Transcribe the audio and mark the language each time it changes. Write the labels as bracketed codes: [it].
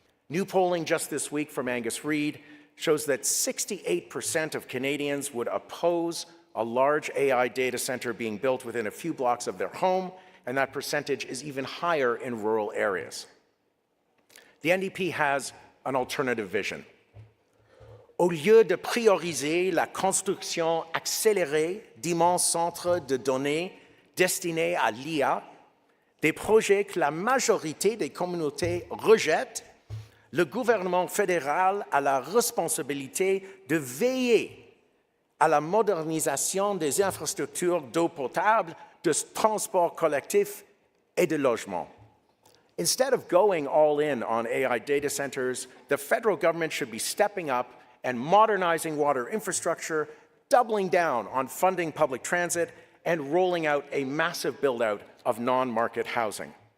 [en] New polling just this week from Angus Reid shows that 68% of Canadians would oppose a large AI data center being built within a few blocks of their home, and that percentage is even higher in rural areas. The NDP has an alternative vision. [fr] Au lieu de prioriser la construction accélérée d'immenses centres de données destinés à l'IA, des projets que la majorité des communautés rejettent, le gouvernement fédéral a la responsabilité de veiller à la modernisation des infrastructures d'eau potable, de transport collectif et de logement. [en] Instead of going all in on AI data centers, the federal government should be stepping up and modernizing water infrastructure, doubling down on funding public transit, and rolling out a massive build-out of non-market housing.